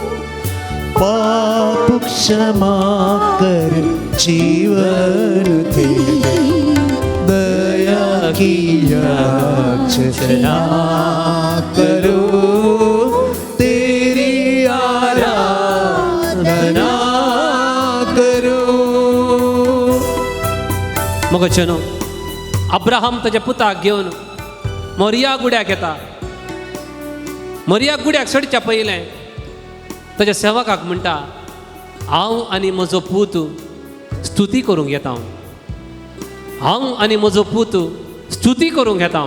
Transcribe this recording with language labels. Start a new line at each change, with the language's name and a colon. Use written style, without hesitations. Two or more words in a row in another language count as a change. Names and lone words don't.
Hindi: पाप क्षमा कर जीवन दे दे, दया की याचना करूं, तेरी आराधना करूं।
Konkani: मग चनो अब्राहम ताच्या पुताक घेवन मोरिया गुड्याक येता. मोरिया गुड्याक चडच्या पयलें ताच्या सेवकाक म्हणटा, हांव आनी म्हजो पूत स्तुती करूंक येता, हांव आनी म्हजो पूत स्तुती करूंक येता.